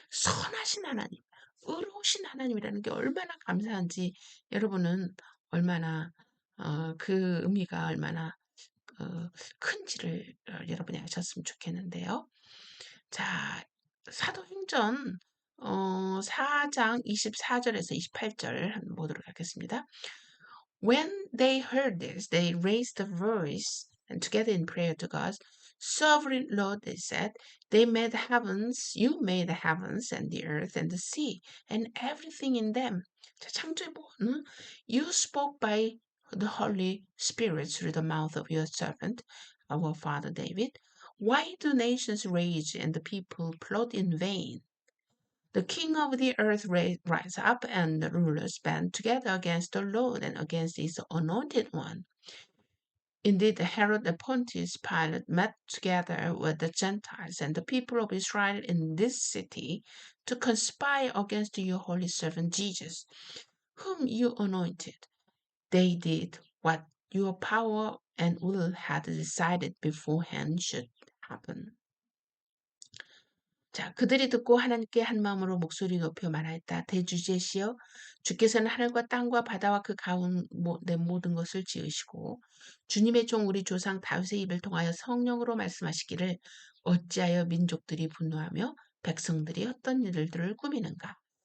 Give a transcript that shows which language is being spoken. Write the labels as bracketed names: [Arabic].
[Korean] 선하신 하나님, 의로우신 하나님이라는 게 얼마나 감사한지 여러분은 얼마나 그 의미가 얼마나 큰지를 여러분이 아셨으면 좋겠는데요. 자, 사도행전 4장 24절에서 28절 한번 보도록 하겠습니다. [English] When they heard this, they raised their voice and together in prayer to God. Sovereign Lord, they said, you made the heavens and the earth and the sea and everything in them. [Korean] 자, 창조의 뭐, [English] You spoke by the Holy Spirit through the mouth of your servant, our father David. Why do nations rage and the people plot in vain? The king of the earth rise up, and the rulers band together against the Lord and against his anointed one. Indeed, Herod and Pontius Pilate met together with the Gentiles and the people of Israel in this city to conspire against your holy servant Jesus, whom you anointed. They did what your power and will had decided beforehand should happen. [Korean] 자, 그들이 듣고 하나님께 한 마음으로 목소리 높여 말하였다. 대주제시여, 주께서는 하늘과 땅과 바다와 그 가운데 모든 것을 지으시고 주님의 종 우리 조상 다윗의 입을 통하여 성령으로 말씀하시기를 어찌하여 민족들이 분노하며 백성들이 어떤 일들을 꾸미는가.